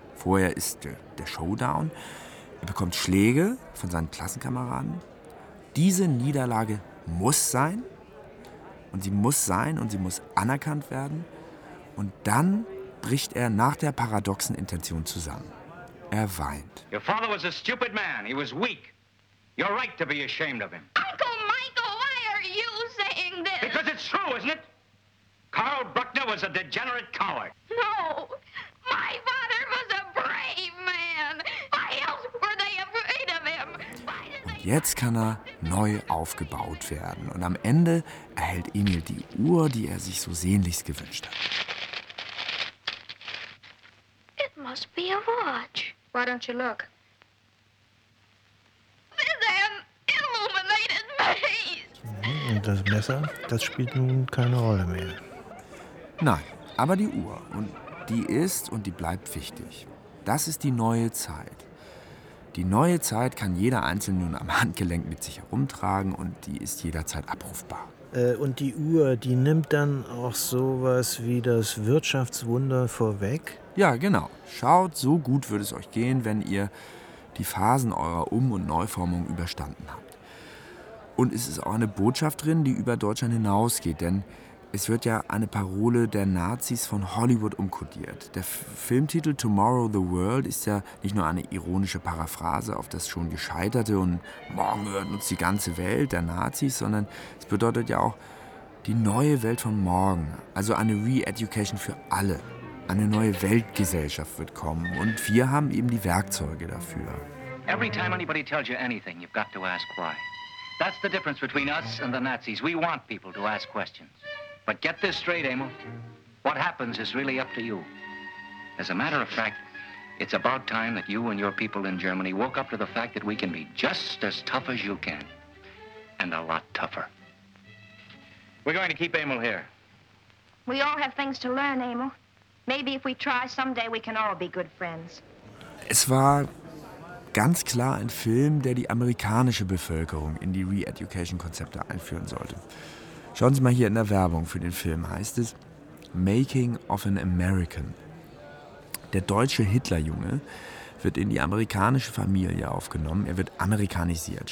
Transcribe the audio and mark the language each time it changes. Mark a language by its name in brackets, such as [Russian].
[German] Vorher ist der Showdown. Er bekommt Schläge von seinen Klassenkameraden. Diese Niederlage muss sein. Und sie muss sein und sie muss anerkannt werden. Und dann bricht er nach der paradoxen Intention zusammen. Er weint. [English] Your father was a stupid man. He was weak. You're right to be ashamed of him. Uncle Michael, why are you saying this? Because it's true, isn't it? Carl Bruckner was a degenerate coward. No, my father was a brave man. Why else were they afraid of him? [German] Und jetzt kann er neu aufgebaut werden. Und am Ende erhält Emil die Uhr, die er sich so sehnlichst gewünscht hat. [English] Must be a watch. Why don't you look? This an illuminated face. [German] Und das Messer, das spielt nun keine Rolle mehr. Nein, aber die Uhr. Und die ist und die bleibt wichtig. Das ist die neue Zeit. Die neue Zeit kann jeder Einzelne nun am Handgelenk mit sich herumtragen und die ist jederzeit abrufbar. Und die Uhr, die nimmt dann auch sowas wie das Wirtschaftswunder vorweg? Ja, genau. Schaut, so gut würde es euch gehen, wenn ihr die Phasen eurer Um- und Neuformung überstanden habt. Und es ist auch eine Botschaft drin, die über Deutschland hinausgeht, denn es wird ja eine Parole der Nazis von Hollywood umkodiert. Der Filmtitel Tomorrow the World ist ja nicht nur eine ironische Paraphrase auf das schon Gescheiterte und morgen gehört uns die ganze Welt der Nazis, sondern es bedeutet ja auch die neue Welt von morgen, also eine Re-Education für alle. Eine neue Weltgesellschaft wird kommen und wir haben eben die Werkzeuge dafür. [English] Every time anybody tells you anything, you've got to ask why. That's the difference between us and the Nazis. We want people to ask questions. But get this straight, Emil. What happens is really up to you. As a matter of fact, it's about time that you and your people in Germany woke up to the fact that we can be just as tough as you can. And a lot tougher. We're going to keep Emil here. We all have things to learn, Emil. Maybe if we try, someday we can all be good friends. [German] Es war ganz klar ein Film, der die amerikanische Bevölkerung in die Re-Education-Konzepte einführen sollte. Schauen Sie mal hier in der Werbung für den Film, heißt es Making of an American. Der deutsche Hitlerjunge wird in die amerikanische Familie aufgenommen, er wird amerikanisiert.